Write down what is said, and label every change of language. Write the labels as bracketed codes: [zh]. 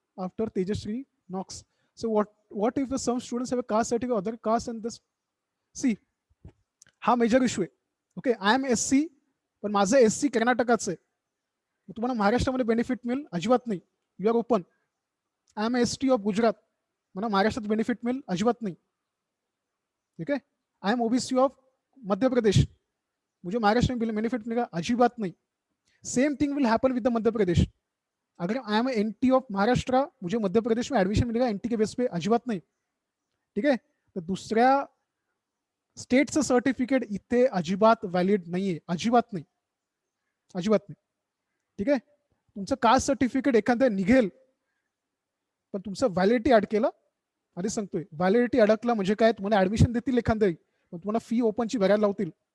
[en] After Tejashri knocks, so what if the some students have a caste certificate other caste and this. [mr] C, हा major issue आहे. [en] okay, I am SC [mr] पण माझं SC कर्नाटकाचं आहे, तुम्हाला महाराष्ट्रामध्ये बेनिफिट मिळेल अजिबात नाही. [en] You are open. I am ST of Gujarat, [mr] मला महाराष्ट्रात बेनिफिट मिळेल [hi] अजिबात नहीं. ठीक है, [en] I am OBC of Madhya Pradesh, [hi] मुझे महाराष्ट्र में बेनिफिट मिलेगा अजिबात नहीं. [en] Same thing will happen with the Madhya Pradesh. [hi] अगर [en] I am NT of Maharashtra, [hi] मुझे मध्य प्रदेश में एडमिशन मिलेगा NT के बेस पे अजिबात नहीं. ठीक है, [mr] तो दुसऱ्या स्टेटचं सर्टिफिकेट इथे अजिबात व्हॅलिड नाहीये, अजिबात नाही, अजिबात नाही. ठीक आहे, तुमचं कास्ट सर्टिफिकेट एखाद्या निघेल पण तुमचं व्हॅलिडिटी अडकेलं, आधी सांगतोय, व्हॅलिडिटी अडकला म्हणजे काय, तुम्हाला ऍडमिशन देतील एखाद्या, पण तुम्हाला फी ओपनची भरायला लावतील.